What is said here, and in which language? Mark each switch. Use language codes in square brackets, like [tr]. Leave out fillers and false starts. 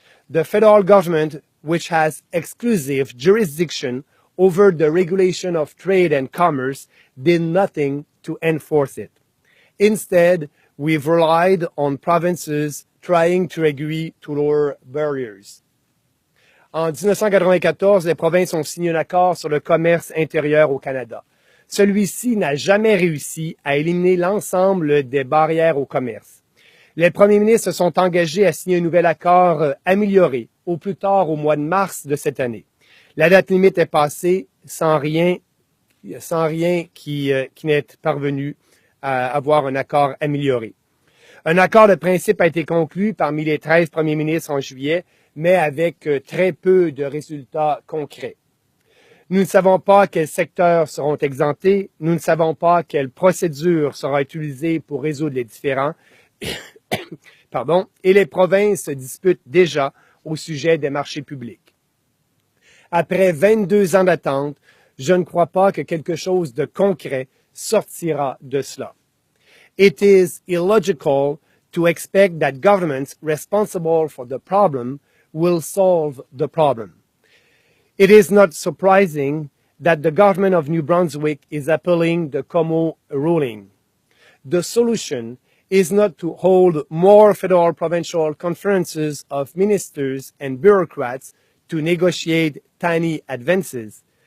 [en] The federal government, which has exclusive jurisdiction over the regulation of trade and commerce, did nothing to enforce it. Instead, we've relied on provinces trying to agree to lower barriers. [fr] En 1994, les provinces ont signé un accord sur le commerce intérieur au Canada. Celui-ci n'a jamais réussi à éliminer l'ensemble des barrières au commerce. Les premiers ministres se sont engagés à signer un nouvel accord amélioré, au plus tard au mois de mars de cette année. La date limite est passée sans rien qui n'est parvenu à avoir un accord amélioré. Un accord de principe a été conclu parmi les 13 premiers ministres en juillet, mais avec très peu de résultats concrets. Nous ne savons pas quels secteurs seront exemptés, nous ne savons pas quelle procédure sera utilisée pour résoudre les différends, et les provinces se disputent déjà au sujet des marchés publics. Après 22 ans d'attente, je ne crois pas que quelque chose de concret sortira de cela. [en] It is illogical to expect that governments responsible for the problem will solve the problem. It is not surprising that the government of New Brunswick is appealing the Como ruling. The solution is not to hold more federal provincial conferences of ministers and bureaucrats to negotiate tiny advances.